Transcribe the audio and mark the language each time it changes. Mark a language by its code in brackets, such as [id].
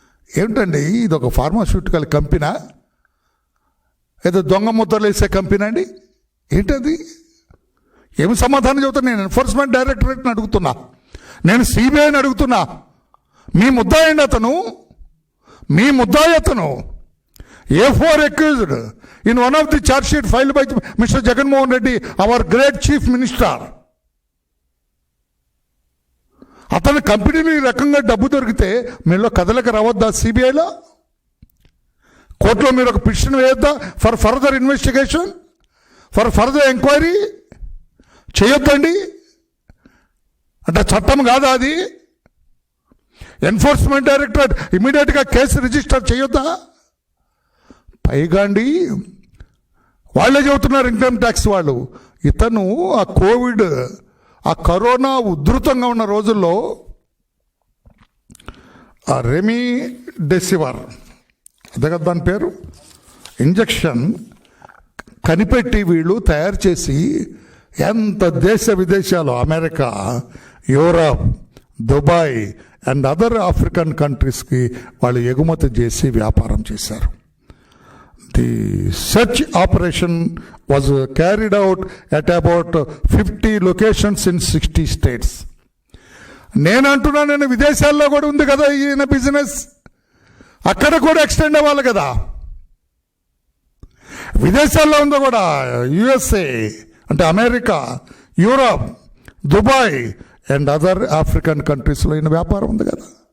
[te] ఏమిటండి ఇది? ఒక ఫార్మాస్యూటికల్ కంపెనీ? ఏదో దొంగ ముద్రలు వేసే కంపెనీ అండి? ఏంటది? ఏమి సమాధానం చెబుతాను? నేను ఎన్ఫోర్స్మెంట్ డైరెక్టరేట్ని అడుగుతున్నా, నేను సిబిఐని అడుగుతున్నా. మీ ముద్దాయండి అతను, మీ ముద్దాయి అతను. [en] A4 accused in one of the charge sheet filed by Mr. Jagannath Reddy, our great chief minister. [te] అతని కంపెనీలు ఈ రకంగా డబ్బు దొరికితే మీలో కథలకు రావద్దా? సిబిఐలో కోర్టులో మీరు ఒక petition వేయొద్దా? [en] for further investigation, for further enquiry [te] చేయొద్దండి? అంటే చట్టం కాదా అది? ఎన్ఫోర్స్మెంట్ డైరెక్టరేట్ ఇమీడియట్గా కేసు రిజిస్టర్ చేయొద్దా? పైగా అండి వాళ్ళే చెబుతున్నారు, ఇన్కమ్ ట్యాక్స్ వాళ్ళు, ఇతను ఆ కోవిడ్, ఆ కరోనా ఉధృతంగా ఉన్న రోజుల్లో ఆ రెమిడెసివిర్, అదే కదా దాని పేరు, ఇంజెక్షన్ కనిపెట్టి వీళ్ళు తయారు చేసి ఎంత దేశ విదేశాలు, America, Europe, Dubai [en] and other African [te] కంట్రీస్కి వాళ్ళు ఎగుమతి చేసి వ్యాపారం చేశారు. [en] The search operation was carried out at about 50 locations in 60 states. [te] నేను అంటున్నాను, నేను విదేశాల్లో కూడా ఉంది కదా ఈయన బిజినెస్, అక్కడ కూడా ఎక్స్టెండ్ అవ్వాలి కదా. విదేశాల్లో ఉందో కూడా, యుఎస్ఏ అంటే America, Europe, Dubai [en] and other African [te] కంట్రీస్లో ఈయన వ్యాపారం ఉంది కదా.